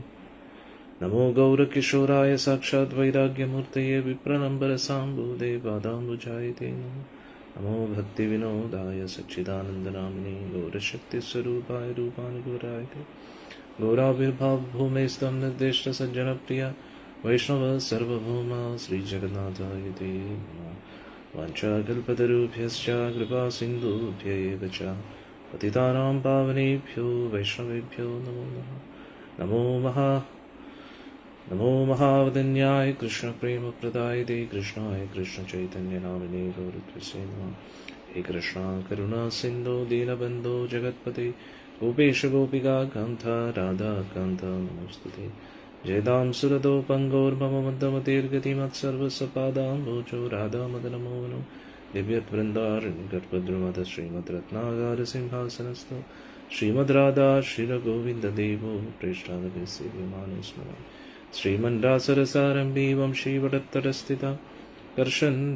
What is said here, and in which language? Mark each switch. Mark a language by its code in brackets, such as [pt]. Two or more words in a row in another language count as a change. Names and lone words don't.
[sa] നമോ ഗൗരകിശോരായ സാക്ഷാത് വൈരാഗ്യമൂർത്തയേ വിപ്രനംബരസാംബൂദേ പാദാംബുജായതേ നമഃ. നമോ ഭക്തിവിനോദായ സച്ചിദാനന്ദനാമിനേ ഗൗരശക്തിസ്വരൂപായ രൂപാനുഗൗരായ ഗൗരാവിർഭാവഭൂമേസ്തം നിർദ്ദിഷ്ട സജ്ജനപ്രിയ വൈഷ്ണവ സർവഭൗമ ശ്രീജഗന്നാഥായ തേ നമഃ. വാഞ്ചാകൽപതരുഭ്യശ്ച കൃപാസിന്ധുഭ്യ ഏവ ച പതിതാനാം പാവനേഭ്യോ വൈഷ്ണവേഭ്യോ നമോ നമഃ. നമോ മഹാവദന്യായ കൃഷ്ണപ്രേമപ്രദായതേ കൃഷ്ണായ കൃഷ്ണചൈതന്യനാമിനേ ഗൗരത്വസേ നമഃ. ഹേ കൃഷ്ണ കരുണാ സിന്ധോ ദീനബന്ധോ ജഗത്പതേ ഗോപേശ ഗോപികാ കാന്ത രാധാ കാന്ത നമോസ്തുതേ. ജയതാം സുരതോ പങ്കോർമമ മദ്ദമതീർഗതിമത്സർവസപാദാംബോജോ രാധാമദനമോഹനോ ദിവ്യവൃന്ദാരണ്യഗർഭദ്രുമത ശ്രീമദ് രത്നാകാര സിംഹാസനസ്ഥോ ശ്രീമദ് രാധാ ശ്രീരഗോവിന്ദദേവോ പ്രേഷ്ഠാദവിസേവ്യമാനോസ്മര ശ്രീമൻരാസരസാരംഭീ വംശീവടത്തരസ്ഥിത കർഷൻ